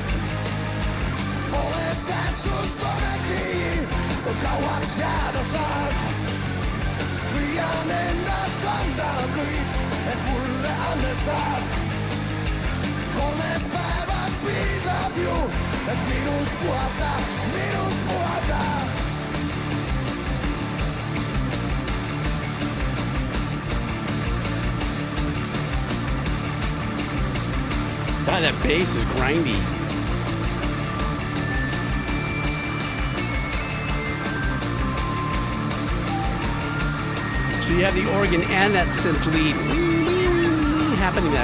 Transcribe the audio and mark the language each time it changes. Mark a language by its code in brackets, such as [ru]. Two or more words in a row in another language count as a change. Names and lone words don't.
[et] Pole tähtsust ometi, kauaks jääda saad. Püüan endast anda kõik, et mulle andestad. Kolmes päevas piisab ju, et minust puhata, minust puhata. [en] God, that bass is grindy. So you have the organ and that synth lead happening there.